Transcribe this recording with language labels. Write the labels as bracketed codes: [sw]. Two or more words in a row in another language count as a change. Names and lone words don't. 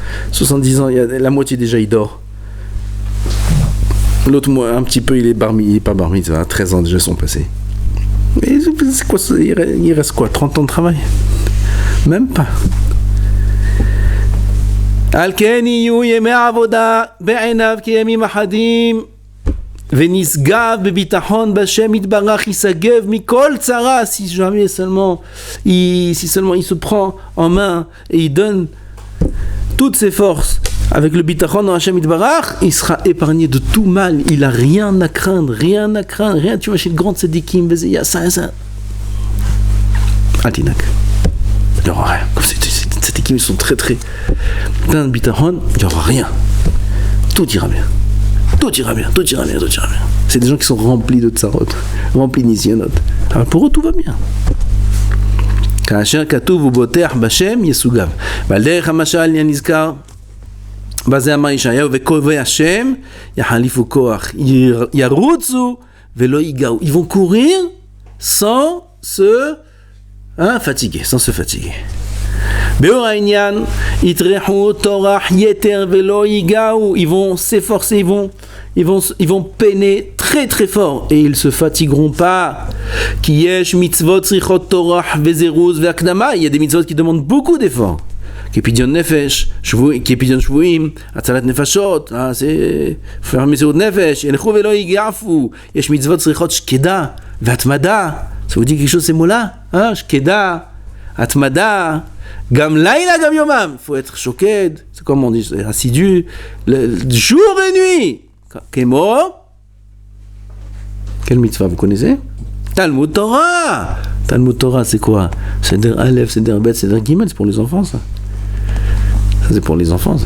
[fr] 70 ans, il y a la moitié déjà il dort. L'autre un petit peu il est pas [he] בר מצווה, [fr] 13 ans déjà sont passés. Mais c'est quoi, il reste quoi, 30 ans de travail ? Même pas. [he] על כן יהיו ימי העבודה בעיניו כימים אחדים ונשגב בבטחון בה' יתברך ישגב מכל צרה. [fr] Si jamais seulement il se prend en main et il donne toutes ses forces avec le bitachon dans [he] השם יתברך, [fr] il sera épargné de tout mal. Il a rien à craindre. Tu vas chez le grand tzadikim, il y a ça. Altinak. Il n'y aura rien. Comme ces tzadikim sont très plein de bitachon, il n'y aura rien. Tout ira bien. C'est des gens qui sont remplis de tsarot, remplis de nisyonot. Alors pour eux, tout va bien. [he] כאשר כתוב ובוטח בשם יסוגב. ועל דרך המשל נזכר בזה אמר ישעיהו וקובע השם יחליפו כוח, ירוצו ולא ייגעו. [fr] Ils vont courir sans se fatiguer, sans se fatiguer. [he] באור העניין יטרחו טורח יתר ולא ייגעו. [fr] Ils vont s'efforcer, ils vont peiner très très fort et ils se fatigueront pas. [he] כי יש מצוות צריכות טורח וזירוז והקדמה. [fr] Il y a des mitzvot qui demandent beaucoup d'efforts. [he] כפדיון נפש, כפדיון שבויים, הצלת נפשות, זה faire מסירות נפש, ילכו ולא ייגעפו. יש מצוות צריכות שקדה והתמדה. [fr] Ça vous dit quelque chose ces mots-là? [he] שקדה, התמדה, גם לילה גם יומם. [fr] Il faut être שוקד, c'est comme on dit, assidu, jour et nuit. [he] כמו? [fr] Quelle mitzvah vous connaissez? [he] תלמוד תורה. תלמוד תורה, [fr] c'est quoi? [he] סדר אלף, סדר בית, סדר גימל, [fr] c'est pour les enfants, ça. Ça, c'est pour les enfants, ça.